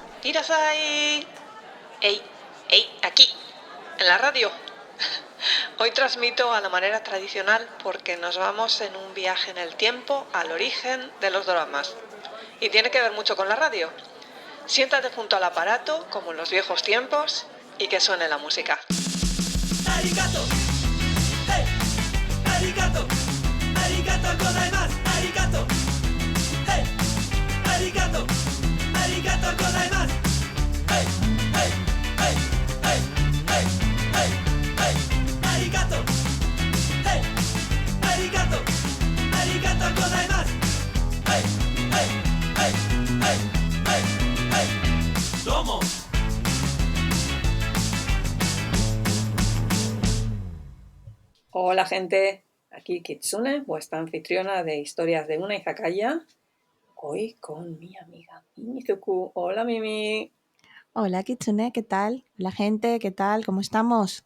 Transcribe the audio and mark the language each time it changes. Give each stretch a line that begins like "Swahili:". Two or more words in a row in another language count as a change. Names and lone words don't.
Spanish: Kirasai. Ey, aquí, en la radio. Hoy transmito a la manera tradicional porque nos vamos en un viaje en el tiempo al origen de los doramas. Y tiene que ver mucho con la radio. Siéntate junto al aparato, como en los viejos tiempos, y que suene la música.
Japanese: ありがとう、hey、ありがとう、ありがとうございます、ありがとう、hey、ありがとう、ありがとうございます、hey、hey、hey、hey、hey、hey、hey、ありがとう、hey、ありがとう、ありがとうございます、hey、hey、hey、hey、hey、hey、どうも.
Spanish: Hola gente, aquí Kitsune, vuestra anfitriona de historias de una izakaya. Hoy con mi amiga Mimizuku. Hola Mimi. Hola Kitsune, ¿qué tal? Hola gente, ¿qué tal? ¿Cómo estamos?